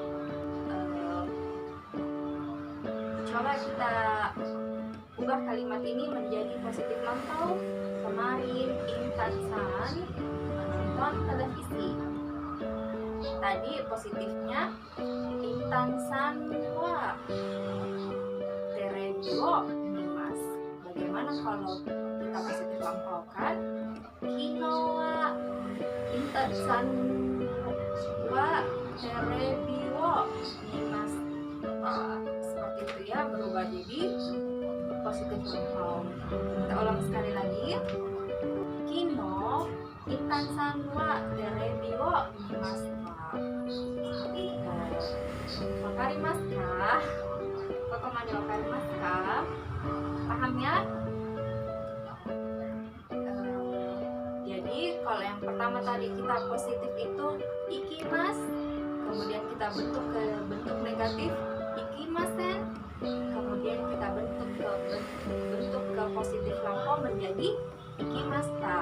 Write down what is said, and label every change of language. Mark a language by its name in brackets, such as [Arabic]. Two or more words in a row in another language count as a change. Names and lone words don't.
[Indonesian] Coba kita ubah kalimat ini menjadi positif lampau. Kemarin Intan-san menonton televisi. Tadi positifnya [Japanese] インタンさんはテレビを見ます. [Indonesian] Bagaimana kalau kita positif lampaukan? [Japanese] 昨日はインタンさんはテレビを見ます. [Indonesian] Seperti itu ya, berubah jadi positif lampau. Kita ulang sekali lagi. [Japanese] 昨日インタンさんはテレビを見ます. ここまで分かりますか? [Indonesian] Paham ya? Jadi kalau yang pertama tadi kita positif itu ikimasu, kemudian kita bentuk ke bentuk negatif ikimasen, kemudian kita bentuk ke positif lampau menjadi ikimasta.